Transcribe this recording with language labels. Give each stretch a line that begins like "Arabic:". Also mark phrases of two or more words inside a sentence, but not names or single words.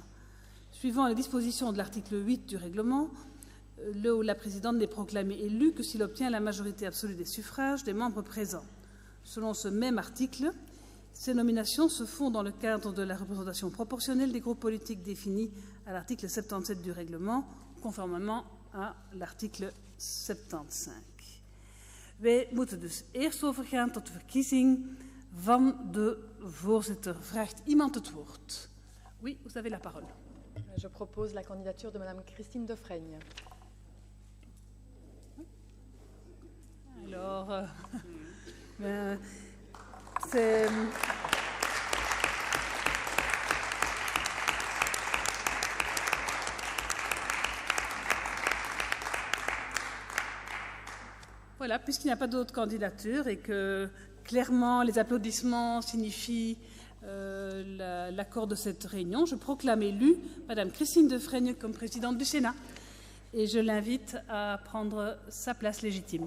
French: Suivant les dispositions de l'article 8 du règlement, le ou la présidente n'est proclamée élue que s'il obtient la majorité absolue des suffrages des membres présents. Selon ce même article, ces nominations se font dans le cadre de la représentation proportionnelle des groupes politiques définis à l'article 77 du règlement, conformément à l'article 75.
Dutch: Wij moeten dus eerst overgaan tot de verkiezing van de voorzitter. Vraagt iemand het woord?
French: Oui, vous avez la parole. Je propose la candidature de Madame Christine Defraigne. Alors, c'est... Voilà, puisqu'il n'y a pas d'autres candidatures et que clairement les applaudissements signifient l'accord de cette réunion, je proclame élue Madame Christine Defraigne comme présidente du Sénat et je l'invite à prendre sa place légitime.